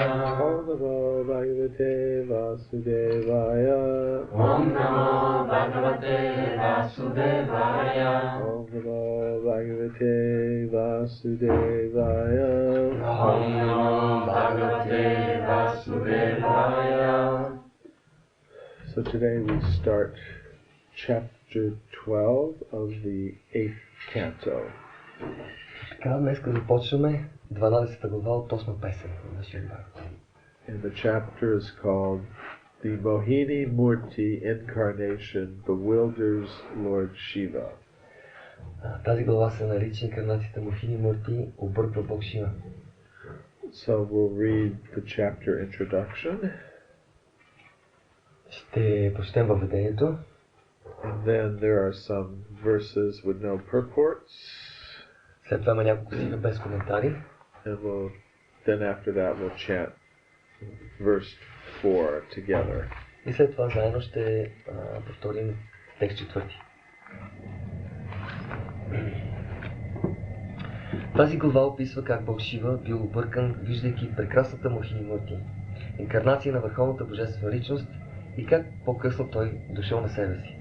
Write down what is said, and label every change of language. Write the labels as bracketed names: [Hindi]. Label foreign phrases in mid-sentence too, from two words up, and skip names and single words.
[Sanskrit] ॐ नमो भगवते वासुदेवाय. ॐ नमो भगवते वासुदेवाय. ॐ नमो भगवते वासुदेवाय. ॐ नमो भगवते वासुदेवाय. [English] So today we start chapter 12 of the 8th canto. [Bulgarian] Така, днес започваме 12-та глава от 8 песен на нашия Бог. [English] And the chapter is called The Mohini Murti Incarnation Bewilders Lord Shiva. [Bulgarian] Тази глава се нарича инкарнацията Мохини Мурти, обърква Бог Шива. [English] So we'll read the chapter introduction. [Bulgarian] Ще прочетем въведението. [English] And then there are some verses with no purports. [Bulgarian] След това има няколко стиха без коментари. [English] And then after that we'll chant verse 4 together. [Bulgarian] И след това заедно ще повторим текст 4. Тази глава описва как Бог Шива бил объркан, виждайки прекрасната Мохини Мурти, инкарнация на върховната божествена личност, и как по-късно той дошъл на себе си.